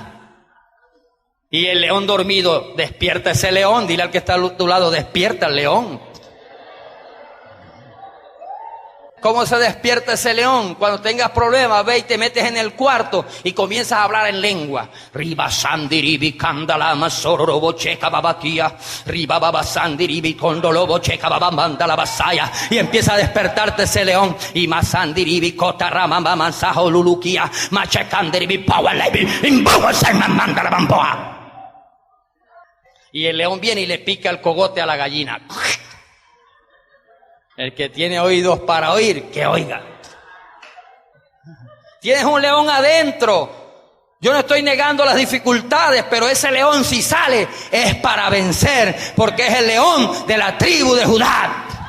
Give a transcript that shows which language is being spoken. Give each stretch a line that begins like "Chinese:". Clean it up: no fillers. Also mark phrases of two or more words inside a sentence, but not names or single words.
Spanish: Y el león dormido, despierta ese león. Dile al que está a tu lado, despierta el león. ¿Cómo se despierta ese león? Cuando tengas problemas, ve y te metes en el cuarto y comienzas a hablar en lengua. Riba sandiribi kandalama sororobo checa babakia. Riba baba sandiribi kondolobo checa babamanda la basaya. Y empieza a despertarte ese león. Y masandiribi kotarama mamansajo lulukia. Machekandiribi pawalebi. Imbogo sermamanda la bamboa. Y el león viene y le pica el cogote a la gallina. El que tiene oídos para oír, que oiga. Tienes un león adentro. Yo no estoy negando las dificultades, pero ese león si sale es para vencer, porque es el león de la tribu de Judá.